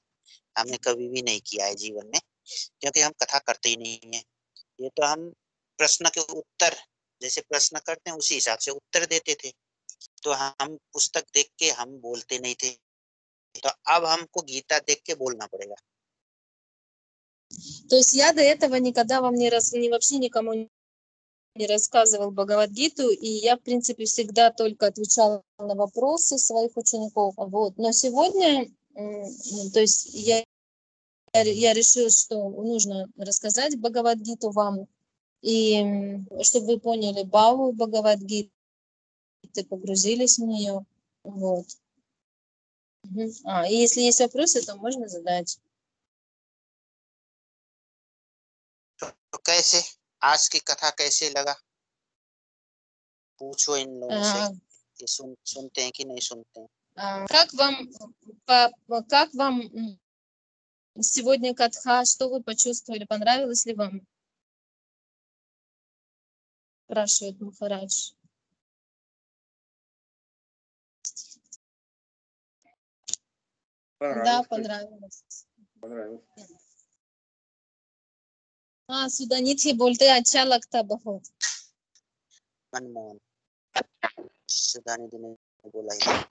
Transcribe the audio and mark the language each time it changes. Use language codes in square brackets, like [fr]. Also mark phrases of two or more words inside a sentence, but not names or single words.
[hi] हमने कभी भी नहीं किया है जीवन में, क्योंकि हम कथा करते ही नहीं है। ये तो हम प्रश्न के उत्तर जैसे प्रश्न करते हैं उसी हिसाब से उत्तर देते थे, तो हम पुस्तक देख के हम बोलते नहीं थे। तो अब हमको गीता देख के बोलना पड़ेगा। [ru] То есть я до этого никогда вам вообще никому не рассказывал Бхагавад-гиту, и я, в принципе, всегда только отвечала на вопросы своих учеников. Вот. Но сегодня, то есть я решила, что нужно рассказать Бхагавад-гиту вам, и чтобы вы поняли бхаву Бхагавад-гиты, погрузились в нее. Вот. И если есть вопросы, то можно задать. [hi] तो कैसे आज की कथा कैसे लगा, पूछो इन लोगों से, ये सुनते हैं कि नहीं सुनते हैं। [ru] Как вам сегодня катха, что вы почувствовали, понравилось ли вам? Спрашивает Махарадж. Да, понравилось. [hi] सुदानी थी बोलते अच्छा लगता बहुत। मनमोहन सुदानी जी ने बोला ही